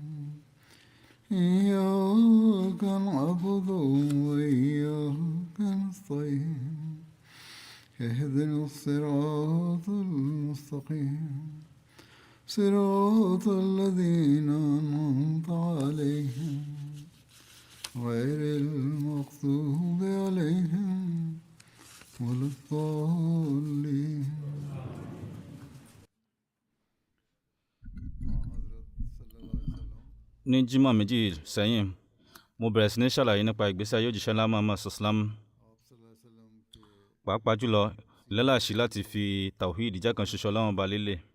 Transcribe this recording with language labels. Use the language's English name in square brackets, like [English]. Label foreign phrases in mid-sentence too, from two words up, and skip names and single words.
[Arabic] إياك نعبد وإياك نستعين اهدنا الصراط المستقيم صراط الذين أنعمت عليهم غير المغضوب عليهم ولا الضالين. [Yoruba] ní jímọ̀ méjì sẹ́yìn mo bẹ̀rẹ̀ sí ní ṣàlàyé nípa ìgbésí ayé òjíṣẹ́ ńlá Muhammad sallam, pàápàá jùlọ ìlẹ́làṣí láti fi tawhid ìjẹ́ kan ṣoṣo Ọlọ́run ba lélẹ̀.